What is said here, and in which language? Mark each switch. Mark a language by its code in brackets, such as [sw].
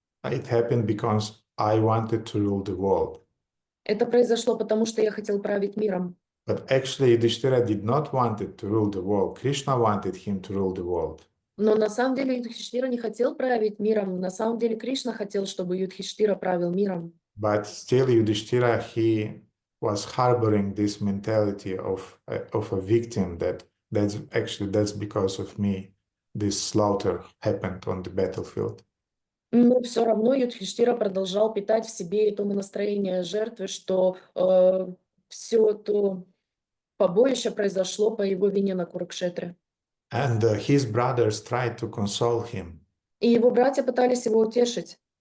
[en] It happened because I wanted to rule the world. [ru] Это произошло потому, что я хотел править миром. [en] But actually, Yudhishthira did not want it to rule the world. Krishna wanted him to rule the world. [ru] Но на самом деле Юдхиштира не хотел править миром. На самом деле Кришна хотел, чтобы Юдхиштира правил миром. [en] But still, Yudhishthira, he was harboring this mentality of a victim, that That's because of me. This slaughter happened on the battlefield. [ru] Но все равно Юдхиштира продолжал питать в себе это настроение жертвы, что все то побоище произошло по его вине на Курукшетре. [en] And his brothers tried to console him. [ru] И его братья пытались его утешить.